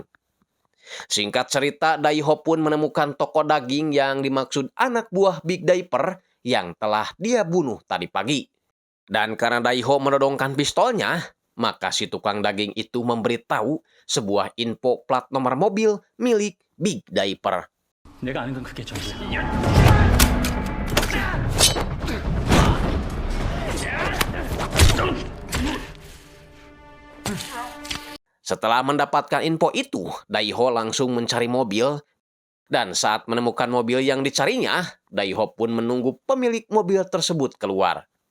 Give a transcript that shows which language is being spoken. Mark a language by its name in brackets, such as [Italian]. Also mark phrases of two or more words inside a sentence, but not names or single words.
[Indonesian] Singkat cerita, Daiho pun menemukan toko daging yang dimaksud anak buah Big Diaper yang telah dia bunuh tadi pagi. Dan karena Daiho menodongkan pistolnya, maka si tukang daging itu memberitahu sebuah info plat nomor mobil milik Big Diaper. [Korean] 내가 아는 건 그게 전부야. [Indonesian] Setelah mendapatkan info itu, Daiho langsung mencari mobil. Dan saat menemukan mobil yang dicarinya, Daiho pun menunggu pemilik mobil tersebut keluar.